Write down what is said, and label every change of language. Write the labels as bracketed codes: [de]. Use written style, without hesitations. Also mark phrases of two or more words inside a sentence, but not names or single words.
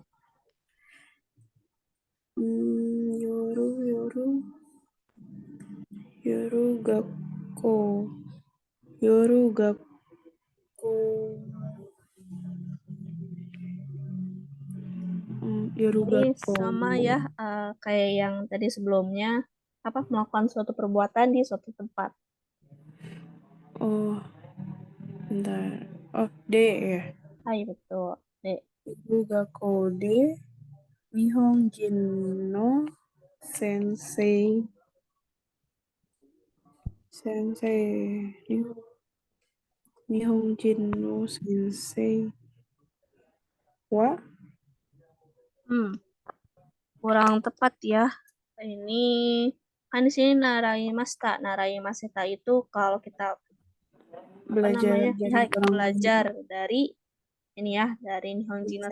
[ja] Yoru Gakko Yoru Gakko Yoru [id] Ini [ja] Gakko. [id] sama ya, kayak yang tadi sebelumnya, apa melakukan suatu perbuatan di suatu tempat. Oh, bentar. Oh, D ya. Hai, betul. Dek. [ja] Yoru Gakko de Nihonjin no Sensei Nihonjin no Sensei wa [id] Hmm, kurang tepat ya. Ini kan di sini naraimashita. Naraimashita itu kalau kita apa belajar namanya? jadi Ya, orang belajar dari ini ya, dari [ja] Nihonjin no